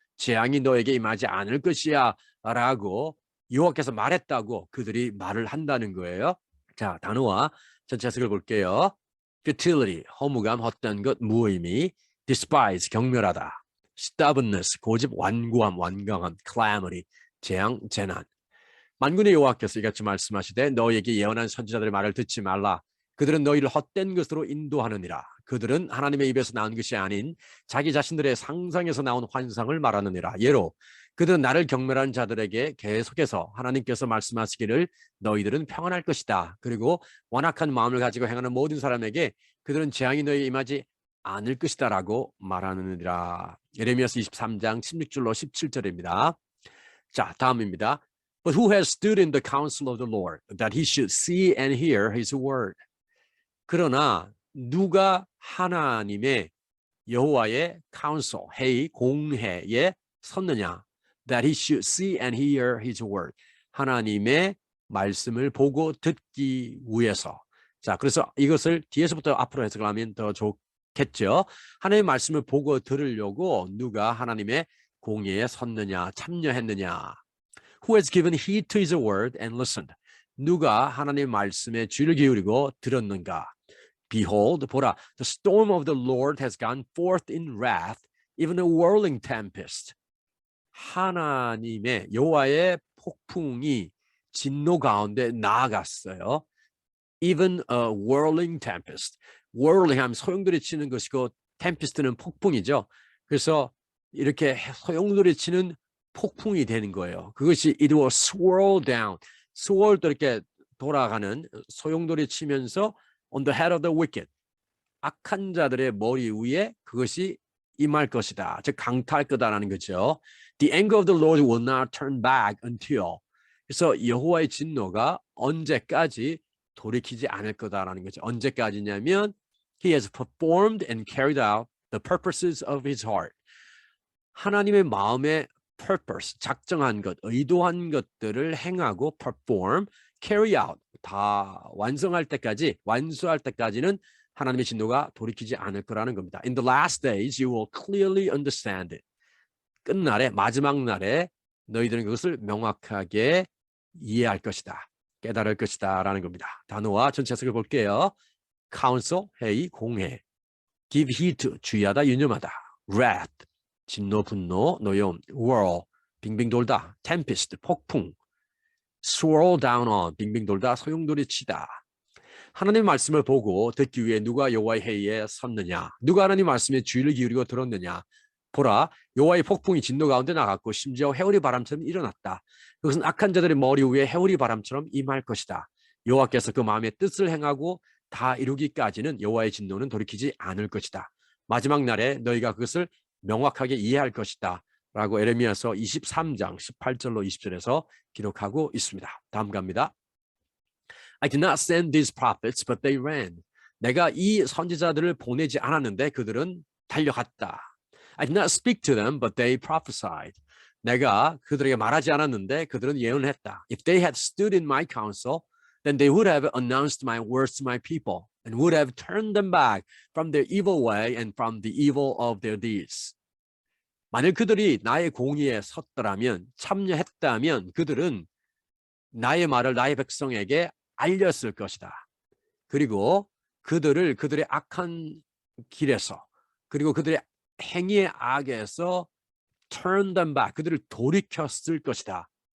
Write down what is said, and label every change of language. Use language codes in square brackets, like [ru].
[ko] 재앙이 너에게 임하지 않을 것이야 라고 여호와께서 말했다고 그들이 말을 한다는 거예요. 자, 단어와 전체 해석을 볼게요. futility, 허무감, 헛된 것, 무의미. despise, 경멸하다. stubbornness, 고집, 완고함, 완강함. calamity, 재앙, 재난. 만군의 여호와께서 이같이 말씀하시되 너희에게 예언한 선지자들의 말을 듣지 말라. 그들은 너희를 헛된 것으로 인도하느니라. 그들은 하나님의 입에서 나온 것이 아닌 자기 자신들의 상상에서 나온 환상을 말하느니라. 예로 그들은 나를 경멸하는 자들에게 계속해서 하나님께서 말씀하시기를 너희들은 평안할 것이다. 그리고 완악한 마음을 가지고 행하는 모든 사람에게 그들은 재앙이 너희에게 임하지 않을 것이다 라고 말하느니라. 예레미야서 23장 16절로 17절입니다. 자, 다음입니다. [en] But who has stood in the counsel of the Lord, that he should see and hear his word? [ko] 그러나 누가 하나님의 여호와의 counsel, 회의, 공회에 섰느냐? [en] That he should see and hear his word. [ko] 하나님의 말씀을 보고 듣기 위해서. 자, 그래서 이것을 뒤에서부터 앞으로 해석을 하면 더 좋겠죠. 하나님의 말씀을 보고 들으려고 누가 하나님의 공회에 섰느냐, 참여했느냐. [en] Who has given heed to his word and listened? [ko] 누가 하나님의 말씀에 귀를 기울이고 들었는가? [en] Behold, [ko] 보라, [en] the storm of the Lord has gone forth in wrath, even a whirling tempest. [ko] 하나님의 여호와의 폭풍이 진노 가운데 나아갔어요. [en] Even a whirling tempest. [ko] whirling 하면 소용돌이 치는 것이고 tempest는 폭풍이죠. 그래서 이렇게 소용돌이 치는 폭풍이 되는 거예요. 그것이 [en] it will swirl down. swirl도 [ko] 이렇게 돌아가는 소용돌이 치면서 [en] on the head of the wicked. [ko] 악한 자들의 머리 위에 그것이 임할 것이다. 즉 강타할 거다라는 거죠. [en] The anger of the Lord will not turn back until. [ko] 그래서 여호와의 진노가 언제까지 돌이키지 않을 거다라는 거죠. 언제까지냐면 [en] He has performed and carried out the purposes of his heart. [ko] 하나님의 마음의 purpose, 작정한 것, 의도한 것들을 행하고 [en] perform, carry out, [ko] 다 완성할 때까지, 완수할 때까지는 하나님의 진노가 돌이키지 않을 거라는 겁니다. [en] In the last days, you will clearly understand it. [ko] 끝날에, 마지막 날에 너희들은 그것을 명확하게 이해할 것이다. 깨달을 것이다. 라는 겁니다. 단어와 전체 해석을 볼게요. counsel, 회의, 공회. give heed to, 주의하다, 유념하다. wrath, 진노, 분노, 노여움. whirl, 빙빙 돌다. tempest, 폭풍. swirl down on, 빙빙 돌다, 소용돌이 치다. 하나님의 말씀을 보고 듣기 위해 누가 여호와의 회의에 섰느냐? 누가 하나님 말씀에 주의를 기울이고 들었느냐? 보라, 여호와의 폭풍이 진노 가운데 나갔고 심지어 해오리 바람처럼 일어났다. 그것은 악한 자들의 머리 위에 해오리 바람처럼 임할 것이다. 여호와께서 그 마음의 뜻을 행하고 다 이루기까지는 여호와의 진노는 돌이키지 않을 것이다. 마지막 날에 너희가 그것을 명확하게 이해할 것이다. 라고 에레미야서 23장 18절로 20절에서 기록하고 있습니다. 다음 갑니다. [en] I did not send these prophets, but they ran. [ko] 내가 이 선지자들을 보내지 않았는데 그들은 달려갔다. [en] I did not speak to them, but they prophesied. [ko] 내가 그들에게 말하지 않았는데 그들은 예언했다. [en] If they had stood in my counsel, then they would have announced my words to my people and would have turned them back from their evil way and from the evil of their deeds. [ko] 만일 그들이 나의 공의에 섰더라면, 참여했다면 그들은 나의 말을 나의 백성에게 알렸을 것이다. 그리고 그들을 그들의 악한 길에서, 그리고 그들의 행위의 악에서 [en] turn them back, [ko] 그들을 돌이켰을 것이다.